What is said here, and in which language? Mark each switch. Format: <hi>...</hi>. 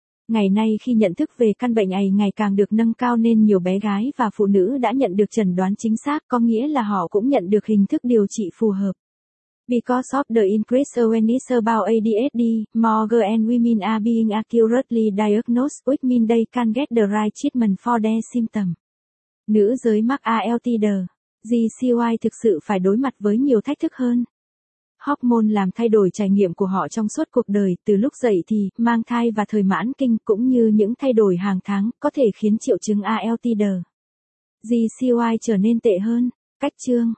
<vi>Ngày nay khi nhận thức về căn bệnh này ngày càng được nâng cao nên nhiều bé gái và phụ nữ đã nhận được chẩn đoán chính xác, có nghĩa là họ cũng nhận được hình thức điều trị phù hợp.</vi> <en>Because of the increased awareness about ADHD, more girls and women are being accurately diagnosed, which means they can get the right treatment for their symptoms.</en> <vi>Nữ giới mắc ALTD, GCY thực sự phải đối mặt với nhiều thách thức hơn. Hormone làm thay đổi trải nghiệm của họ trong suốt cuộc đời, từ lúc dậy thì, mang thai và thời mãn kinh, cũng như những thay đổi hàng tháng, có thể khiến triệu chứng ALTD, GCY trở nên tệ hơn. Cách chương.</vi>